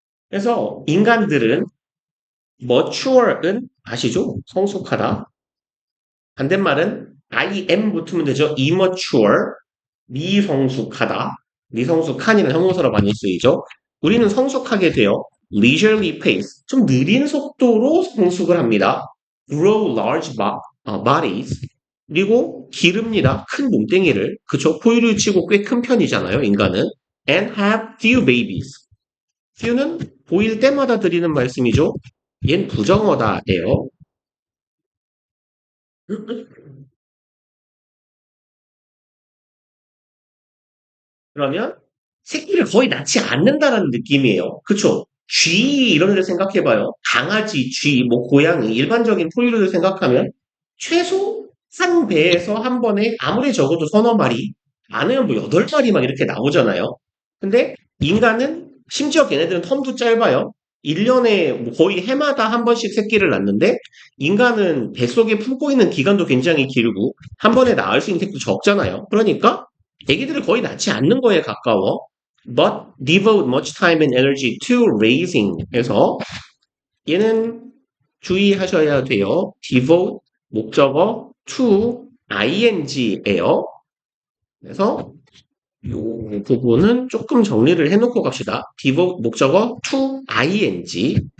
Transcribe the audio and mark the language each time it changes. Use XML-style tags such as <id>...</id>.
<ko>그래서 인간들은 mature은 아시죠? 성숙하다. 반대말은 im 붙으면 되죠. immature, 미성숙하다. 미성숙한이는 형용사로 많이 쓰이죠. 우리는 성숙하게 돼요.</ko> <en>leisurely pace,</en> <ko>좀 느린 속도로 성숙을 합니다.</ko> <en>grow large bodies,</en> <ko>그리고 기릅니다. 큰 몸뚱이를. 그쵸? 포유류 치고 꽤 큰 편이잖아요, 인간은.</ko> <en>and have few babies.</en> <ko>few는 보일 때마다 드리는 말씀이죠. 얜 부정어다예요. 그러면 새끼를 거의 낳지 않는다라는 느낌이에요. 그쵸? 쥐 이런 애들 생각해봐요. 강아지, 쥐, 뭐 고양이 일반적인 포유류를 생각하면 최소 한 배에서 한 번에 아무리 적어도 서너 마리, 많으면 뭐 여덟 마리 막 이렇게 나오잖아요. 근데 인간은 심지어 걔네들은 텀도 짧아요. 1년에 뭐 거의 해마다 한 번씩 새끼를 낳는데 인간은 뱃속에 품고 있는 기간도 굉장히 길고 한 번에 낳을 수 있는 새끼도 적잖아요. 그러니까 애기들을 거의 낳지 않는 거에 가까워.</ko> <en>But devote much time and energy to raising</en> <ko>해서 얘는 주의하셔야 돼요. devote 목적어 to ing예요. 그래서 이 부분은 조금 정리를 해놓고 갑시다. devote 목적어 to ing.</ko>